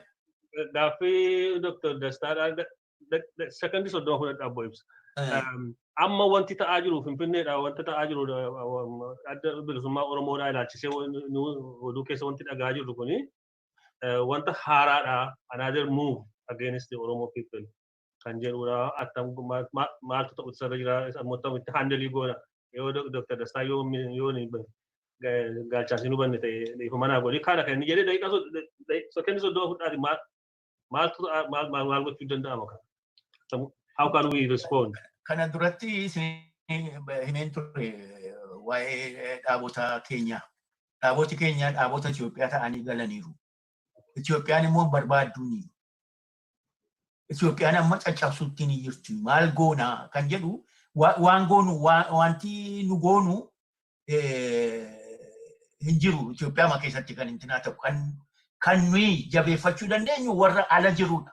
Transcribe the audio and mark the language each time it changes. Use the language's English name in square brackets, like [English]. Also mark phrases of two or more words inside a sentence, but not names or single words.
[Oromo] gaaffii Dr. Dastaadhaan sekondii soddoma fudhadhaa abbo ibsa. Amma wanti ta'aa jiru Finfinneedha wanta ta'aa jiru adda bilisummaa Oromoodhaa ilaalchisee oduu keessa wanti dhagaa jirru kuni wanta haaraadha [English] another move against the Oromo people [Oromo] kan jedhudha attam maaltu ta'u irra jira ammoo itti handalii goona yoo Dr. Dastaa yoo gaalchaasii nu banne ta'e dhiifama naa godhi kaadha kan inni jedhee daqiiqaa sekondii soddoma fudhaati maal gochuu danda'ama kana. [English] How can we respond? [Oromo] Kana duratti himeen ture waa'ee dhaabota keenya. Dhaaboti keenya dhaabota Itoophiyaa ta'anii galaniiru. Itoophiyaan immoo barbaadduuni. Itoophiyaan amma caccabsuutti ni jirti. Maal goona kan jedhu waan goonu wanti nu goonu hin jiru Itoophiyaa keessatti kan intinaa ta'u kan nuyi jabeeffachuu dandeenyu warra ala jirudha.